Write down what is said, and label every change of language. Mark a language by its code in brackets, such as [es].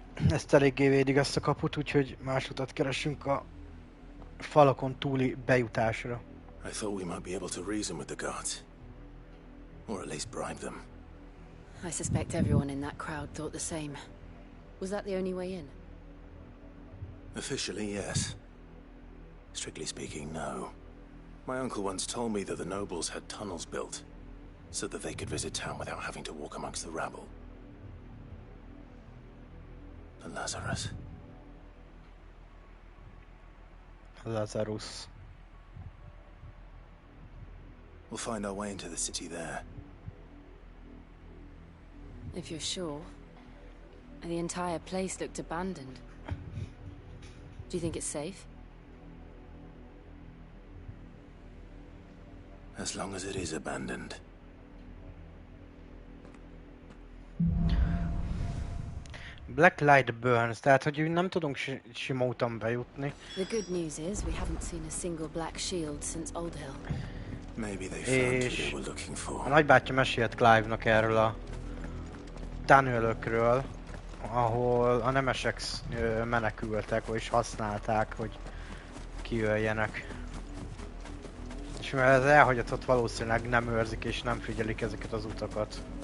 [hu] Ezt eléggé védik ezt a kaput, úgyhogy más utat keresünk a falakon túli bejutásra. [en] I thought we might be able to reason with the guards. Or at least bribe them. I suspect everyone in that crowd thought the same. Was that the only way in? Officially, yes. Strictly speaking, no. My uncle once told me that the nobles had tunnels built, so that they could visit town without having to walk amongst the rabble. The Lazarus. Lazarus. We'll find our way into the city there. If you're sure. The entire place looked abandoned. Do you think it's safe? As long as it is abandoned. Black light burns, [hu] tehát hogy úgy nem tudunk sima úton bejutni. [en] The good news is we haven't seen a single black shield since Old Hill. Maybe they found who they were looking [hu] A [en] for. [hu] nagybátyja mesélt Clive-nak erről a tunnelökről, ahol a nemesek menekültek, és használták, hogy kijöjjenek. És mivel ez elhagyatott, valószínűleg nem őrzik és nem figyelik ezeket az utakat.